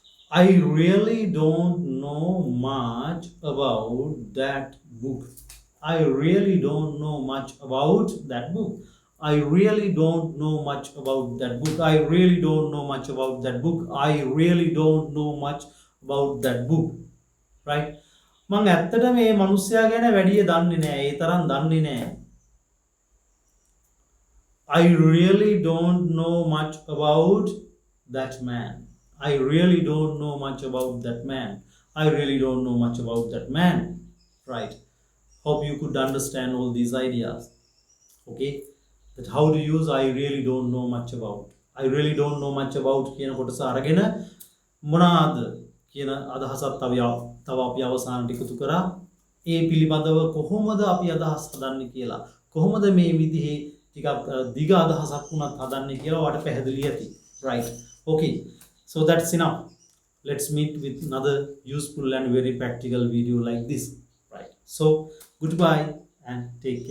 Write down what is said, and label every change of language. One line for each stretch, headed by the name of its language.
English: I really don't know much about that book. I really don't know much about that book. I really don't know much about that book. I really don't know much about that book. I really don't know much about that book. Right?
Sinhala: මම ඇත්තට මේ මිනිස්සයා ගැන වැඩි දන්නේ නැහැ. ඒ තරම් දන්නේ නැහැ.
English: I really don't know much about that man. I really don't know much about that man. I really don't know much about that man. Right. Hope you could understand all these ideas. Okay. That how to use I really don't know much about. I really don't know much about
Sinhala: කියන කොටස අරගෙන මොනවාද කියන අදහසත් තව අපි අවසානට එකතු කරා. ඒ පිළිබඳව කොහොමද අපි අදහස් හදන්නේ කියලා. කොහොමද මේ විදිහේ ටිකක් දිග අදහසක් වුණත් හදන්නේ කියලා ඔයාලට පැහැදිලි ඇති.
English: Right. Okay. So that's enough. Let's meet with another useful and very practical video like this. Right. So goodbye and take care.